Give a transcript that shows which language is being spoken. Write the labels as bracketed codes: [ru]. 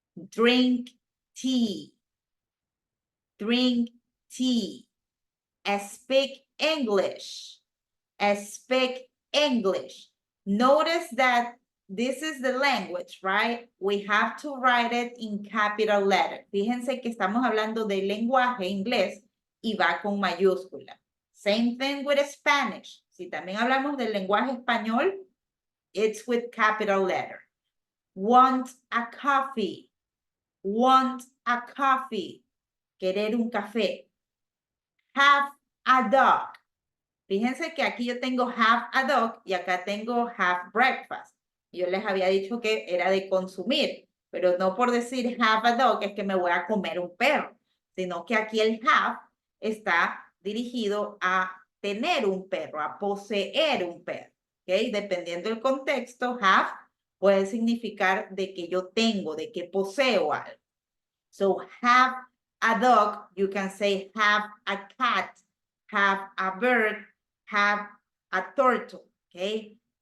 [en] Drink tea. Drink tea. Speak English. Speak English. Notice that this is the language, right? We have to write it in capital letter. [es] Fíjense que estamos hablando del lenguaje inglés y va con mayúscula. [en] Same thing with Spanish. [es] Si también hablamos del lenguaje español, [en] it's with capital letter. Want a coffee. Want a coffee. [es] Querer un café. [en] Have a dog. [es] Fíjense que aquí yo tengo [en] have a dog [es] y acá tengo [en] have breakfast. [es] Yo les había dicho que era de consumir, pero no por decir [en] have a dog [es] es que me voy a comer un perro, sino que aquí el have está dirigido a tener un perro, a poseer un perro. ¿Ok? Dependiendo del contexto, have puede significar de que yo tengo, de que poseo algo. [en] So have a dog, you can say have a cat, have a bird, have a turtle, okay?